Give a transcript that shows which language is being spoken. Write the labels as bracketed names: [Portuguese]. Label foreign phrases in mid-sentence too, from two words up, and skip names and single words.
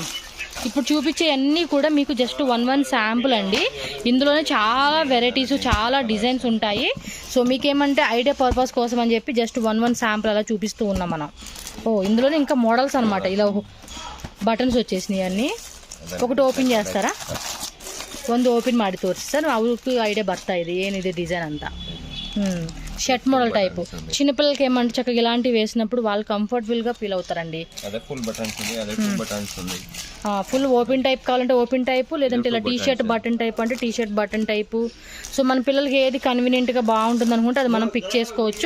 [Telugu] ఇప్పుడు చూపించే అన్నీ కూడా మీకు [English] just one sample [Telugu] అండి. ఇందులోనే చాలా వెరైటీస్, చాలా డిజైన్స్ ఉంటాయి. సో మీకేమంటే [English] idea purpose [Telugu] కోసం అని చెప్పి [English] just one sample [Telugu] అలా చూపిస్తూ ఉన్నాం మనం. ఇందులోనే ఇంకా మోడల్స్ అనమాట. ఇలా ಬಟನ್ಸ್ వచ్చేసినాయి అన్నీ. ఒకటి ಓಪನ್ చేస్తారా? [Kannada] ಒಂದು ಓಪನ್ ಮಾಡಿ ತೋರಿಸಿ ಸರ್, ಅವ್ರಿಗೆ ಐಡಿಯಾ ಬರ್ತಾ ಇದೆ ಏನಿದೆ ಡಿಸೈನ್ ಅಂತ. [English] shirt model type [Telugu] చిన్నపిల్లలకి ఏమంటే చక్కగా ఇలాంటివి వేసినప్పుడు వాళ్ళు కంఫర్టబుల్గా ఫీల్ అవుతారండి. [English] full open type [Telugu] కావాలంటే [English] open type, [Telugu] లేదంటే ఇలా [English] T-shirt button type [Telugu] అంటే [English] T-shirt button type. [Telugu] సో మన పిల్లలకి ఏది కన్వీనియంట్గా బాగుంటుంది అనుకుంటే అది మనం పిక్ చేసుకోవచ్చు.